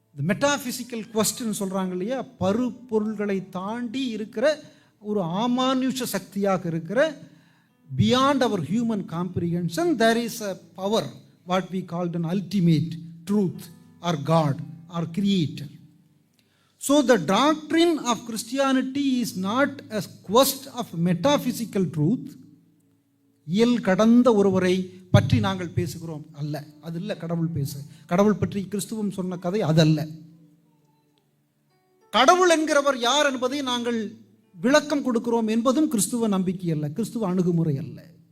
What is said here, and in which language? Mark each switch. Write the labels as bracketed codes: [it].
[en] metaphysical question [ta] சொல்றாங்க இல்லையா, பருப்பொருள்களை தாண்டி இருக்கிற ஒரு ஆமானுஷ சக்தியாக இருக்கிற, [en] Beyond our human comprehension there is a power what we called an ultimate truth or God or creator. So the doctrine of Christianity is not a quest of metaphysical truth. [ta] இயல் கடந்த ஒருவரை பற்றி நாங்கள் பேசுகிறோம் அல்ல, அது இல்லை. கடவுள் பற்றி கிறிஸ்துவம் சொன்ன கதை அதல்ல. கடவுள் என்கிறவர் யார் என்பதை நாங்கள் விளக்கம் கொடுக்கிறோம் என்பதும் கிறிஸ்துவ நம்பிக்கை அல்ல, கிறிஸ்துவ அணுகுமுறை அல்ல.